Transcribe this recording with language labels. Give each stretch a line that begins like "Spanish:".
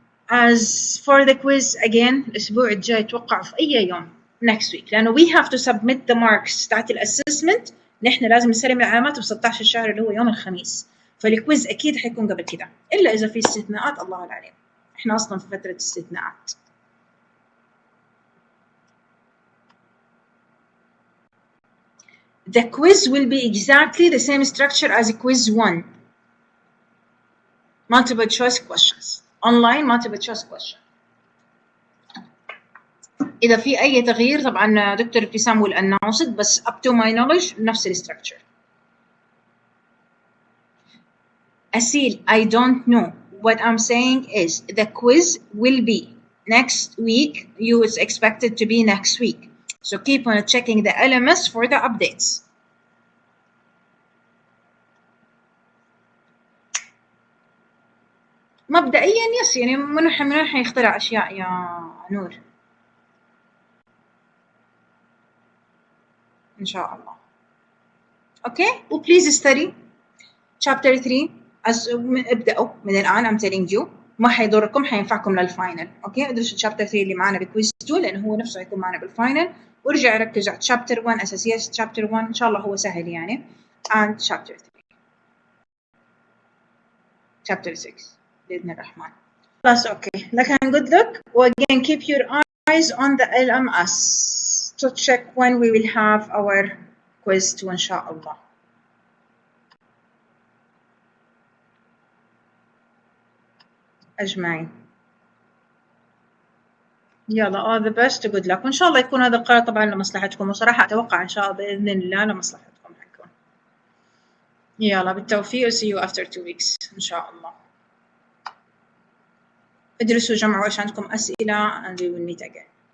English: As for the quiz again
Arabic: الأسبوع الجاي توقع في أي يوم
English: next week لأنه we have to submit the marks
Arabic: تاعت الأسسمنت. نحن لازم نسلم العلامات ب 16 الشهر اللي هو يوم الخميس. فالكويز أكيد حيكون قبل كده إلا إذا في استثناءات الله العليم. إحنا أصلا في فترة استثناءات.
English: The quiz will be exactly the same structure as quiz 1. Multiple choice questions. Online multiple choice question.
Arabic: إذا في أي تغيير طبعا دكتور ابتسام
English: will announce it
Arabic: بس
English: up to my knowledge
Arabic: نفس الستراكشر.
English: أسيل I don't know. What I'm saying is the quiz will be next week. You is expected to be next week. So keep on checking the LMS for the updates.
Arabic: مبدئيا يس يعني من حيخترع أشياء يا نور إن شاء الله. Okay وبليز
English: study chapter 3
Arabic: ابدأوا من الآن.
English: I'm telling you
Arabic: ما حيضركم حينفعكم للفاينل. اوكي ادرسوا chapter 3 اللي معنا بكويز 2 لأنه هو نفسه حيكون معنا بالفاينل. وارجع ركز على chapter 1 أساسيات chapter 1 إن شاء الله هو سهل يعني. and chapter 3 chapter 6 بإذن الرحمن.
English: بس okay لكن good luck. again keep your eyes on the LMS to check when we will have our quiz 2
Arabic: إن شاء الله. أجمعين. يلا
English: all the best good luck
Arabic: وإن شاء الله يكون هذا القرار طبعا لمصلحتكم وصراحة أتوقع إن شاء الله بإذن الله لمصلحتكم حيكون. يلا بالتوفيق
English: see you after 2 weeks
Arabic: إن شاء الله. ادرسوا جمعوا إيش عندكم أسئلة
English: and we will meet again.